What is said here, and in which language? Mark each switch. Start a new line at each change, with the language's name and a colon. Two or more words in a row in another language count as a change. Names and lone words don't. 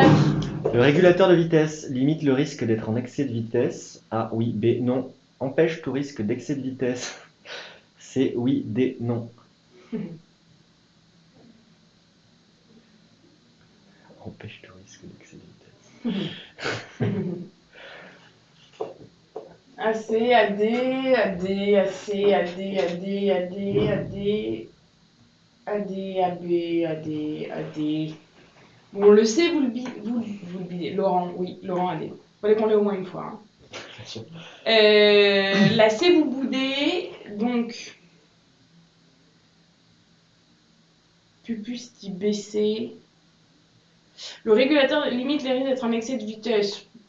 French: Le régulateur de vitesse limite le risque d'être en excès de vitesse. A, oui. B, non. Empêche tout risque d'excès de vitesse. C, oui. D, non. Empêche tout risque d'excès de vitesse. AC, AD, AD, AC, AD, AD, AD, AD, AD, AB, AD, AD. Bon, on le sait, vous le bidez. Laurent, oui, Laurent AD. Fallait qu'on l'ait au moins une fois. Hein. La C, vous boudez, donc. Pupus dit BC. Le régulateur limite les risques d'être en excès de vitesse.